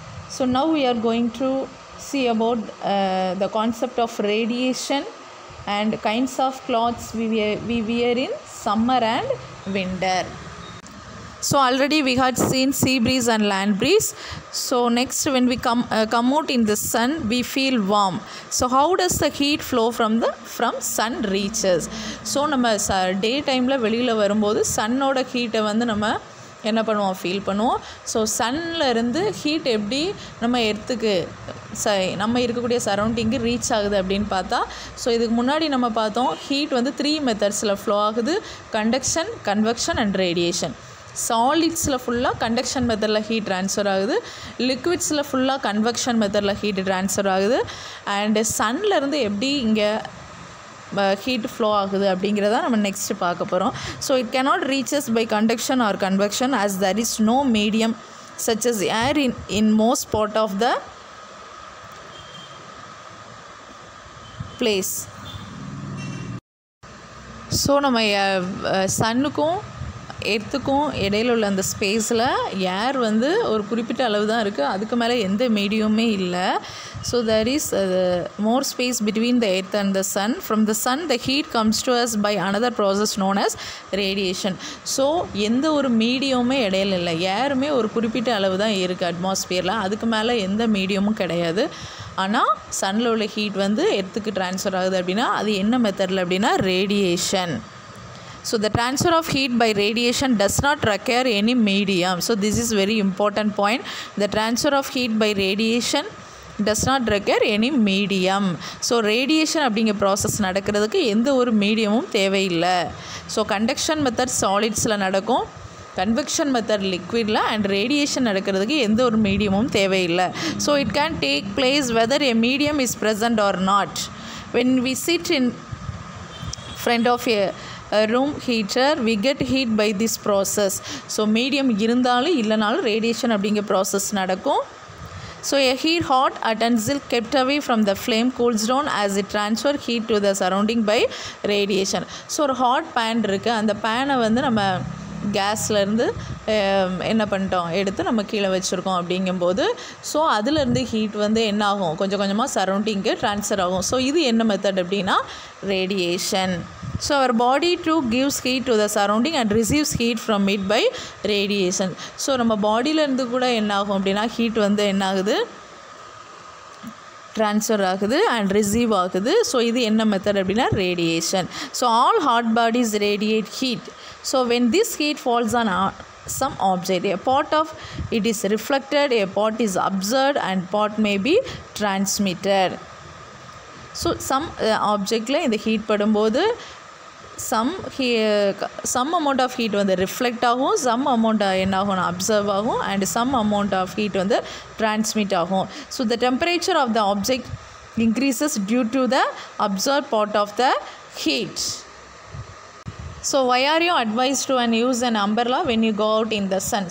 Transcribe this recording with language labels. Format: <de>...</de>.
<en>So now we are going to see about the concept of radiation and kinds of clothes we wear in summer and winter. So already we had seen sea breeze and land breeze. So next, when we come out in the sun, we feel warm. So how does the heat flow from sun reaches?</en> <ta>So நம்ம டே டைமில் வெளியில் வரும்போது சன்னோட ஹீட்டை வந்து நம்ம என்ன பண்ணுவோம், feel பண்ணுவோம். ஸோ சன்னில் இருந்து ஹீட் எப்படி நம்ம எர்த்துக்கு நம்ம இருக்கக்கூடிய சரௌண்டிங்கு ரீச் ஆகுது அப்படின்னு பார்த்தா, ஸோ இதுக்கு முன்னாடி நம்ம பார்த்தோம் ஹீட் வந்து 3 மெத்தட்ஸில் ஃப்ளோ ஆகுது: கண்டக்ஷன், கன்வெக்ஷன் அண்ட் ரேடியேஷன். சாலிட்ஸில் ஃபுல்லாக கண்டக்ஷன் மெத்தடில் ஹீட் ட்ரான்ஸ்ஃபர் ஆகுது, லிக்விட்ஸில் ஃபுல்லாக கன்வெக்ஷன் மெத்தடில் ஹீட் ட்ரான்ஸ்ஃபர் ஆகுது. அண்டு சன்லேருந்து எப்படி இங்கே heat flow ஆகுது அப்படிங்கிறத நம்ம நெக்ஸ்ட் பார்க்க போகிறோம்.</ta> <en>So it cannot reaches by conduction or convection as there is no medium such as air in most part of the place.</en> <ta>So நம்ம சன்னுக்கும் எர்த்துக்கும் இடையில உள்ள அந்த ஸ்பேஸில் ஏர் வந்து ஒரு குறிப்பிட்ட அளவு தான் இருக்குது, அதுக்கு மேலே எந்த மீடியமுமே இல்லை.</ta> <en>So there is more space between the earth and the sun. From the sun the heat comes to us by another process known as radiation.</en> <ta>So எந்த ஒரு மீடியமுமே இடையில இல்லை, ஏருமே ஒரு குறிப்பிட்ட அளவு தான் இருக்குது அட்மாஸ்பியரில், அதுக்கு மேலே எந்த மீடியமும் கிடையாது. ஆனால் சன்னில் உள்ள ஹீட் வந்து எர்த்துக்கு ட்ரான்ஸ்ஃபர் ஆகுது அப்படின்னா அது என்ன மெத்தடில் அப்படின்னா radiation.</ta> <en>So the transfer of heat by radiation does not require any medium. So this is very important point. The transfer of heat by radiation does not require any medium.</en> <ta>So radiation அப்படிங்கிற process நடக்கிறதுக்கு எந்த ஒரு மீடியமும் தேவையில்லை. So conduction method சாலிட்ஸில் நடக்கும், convection method லிக்விடில், and radiation நடக்கிறதுக்கு எந்த ஒரு மீடியமும் தேவையில்லை.</ta> <en>So it can take place whether a medium is present or not. When we sit in front of a room heater we get heat by this process.</en> <ta>So medium இருந்தாலும் இல்லைனாலும் radiation அப்படிங்கிற process நடக்கும்.</ta> <en>So a heat hot utensil kept away from the flame cools down as it transfer heat to the surrounding by radiation.</en> <ta>So ஒரு hot pan இருக்குது, அந்த பேனை வந்து நம்ம கேஸ்லேருந்து என்ன பண்ணிட்டோம் எடுத்து நம்ம கீழே வச்சுருக்கோம் அப்படிங்கும்போது ஸோ அதுலேருந்து ஹீட் வந்து என்ன ஆகும், கொஞ்சம் கொஞ்சமாக சரௌண்டிங்க்கு ட்ரான்ஸ்ஃபர் ஆகும். ஸோ இது என்ன மெத்தட் அப்படின்னா radiation.</ta> <en>So our body too gives heat to the surrounding and receives heat from it by radiation.</en> <ta>So நம்ம பாடியிலேருந்து கூட என்ன ஆகும் அப்படின்னா ஹீட் வந்து என்ன ஆகுது, ட்ரான்ஸ்ஃபர் ஆகுது அண்ட் ரிசீவ் ஆகுது. ஸோ இது என்ன மெத்தட் அப்படின்னா radiation.</ta> <en>So all hot bodies radiate heat. So when this heat falls on some object, a part of it is reflected, a part is observed and part may be transmitted.</en> <ta>So some ஆப்ஜெக்டில் இந்த heat படும்போது</ta> <en>some amount of heat</en> <ta>வந்து reflect ஆகும், some amount என்ன ஆகும் observe ஆகும், and some amount of heat வந்து transmit ஆகும்.</ta> <en>So the temperature of the object increases due to the observed part of the heat. So why are you advised to use an umbrella when you go out in the sun?</en>